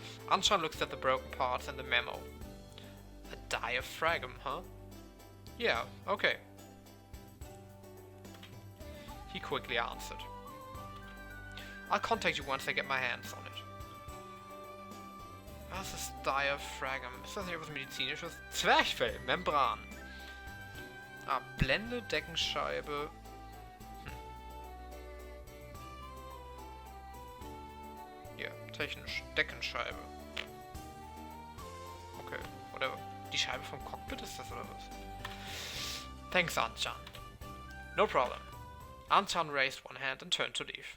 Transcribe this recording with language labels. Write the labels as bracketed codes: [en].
[en] Anshan looks at the broken parts and the memo. A diaphragm, huh? Yeah, okay. He quickly answered. I'll contact you once I get my hands on it. [de] Was ist Diaphragm? Ist das nicht etwas Medizinisches? Zwerchfell, Membran. Ah, Blende, Deckenscheibe. Ja, technisch. Deckenscheibe. [en] Okay, whatever. [de] Die Scheibe vom Cockpit ist das oder was? [en] Thanks, Anchan. No problem. Anchan raised one hand and turned to leave.